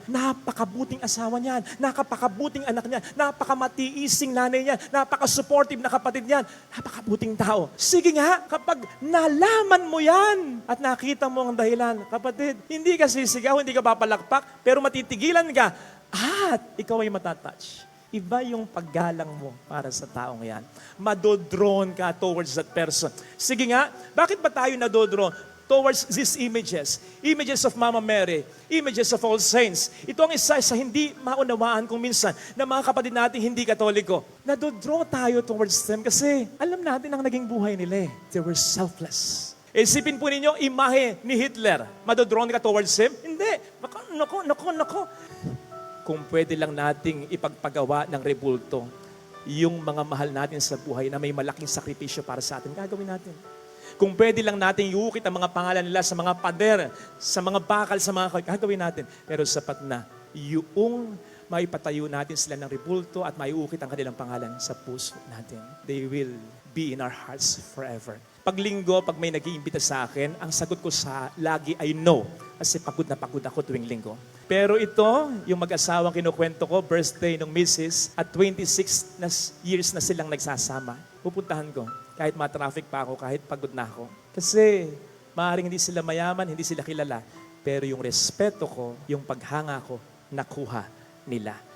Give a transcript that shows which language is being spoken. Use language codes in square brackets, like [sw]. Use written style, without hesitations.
[tl] Napakabuting asawa niyan, napakabuting anak niyan, napakamatiising nanay niyan, napaka-supportive na kapatid niyan, napakabuting tao. Sige nga, kapag nalaman mo yan at nakita mo ang dahilan, kapatid, hindi ka sisigaw, hindi ka papalakpak, pero matitigilan ka at ikaw ay matatouch. Iba yung paggalang mo para sa taong yan. Madodrawn ka [en] towards that person. [tl] Sige nga, bakit ba tayo nadodrawn [en] towards these images? Images of Mama Mary, images of all saints. [tl] Ito ang isa sa hindi maunawaan kung minsan na mga kapatid natin hindi katoliko. Nadodraw tayo towards them kasi alam natin ang naging buhay nila eh. [en] They were selfless. [tl] Isipin po ninyo, imahe ni Hitler. Madodrawn ka towards him? Hindi. Nako. Kung pwede lang nating ipagpagawa ng rebulto yung mga mahal natin sa buhay na may malaking sakripisyo para sa atin, gagawin natin. Kung pwede lang nating iukit ang mga pangalan nila sa mga pader, sa mga bakal, sa mga gagawin natin. Pero sapat na yung maipatayo natin sila ng rebulto at maiukit ang kanilang pangalan sa puso natin. [en] They will be in our hearts forever. [tl] Pag linggo, pag may nag-iimbita sa akin, ang sagot ko sa lagi ay no. Kasi pagod na pagod ako tuwing linggo. Pero ito, yung mag-asawang kinukwento ko, birthday ng misis, at 26 years na silang nagsasama. Pupuntahan ko, kahit ma-traffic pa ako, kahit pagod na ako. Kasi maaaring hindi sila mayaman, hindi sila kilala. Pero yung respeto ko, yung paghanga ko, nakuha nila.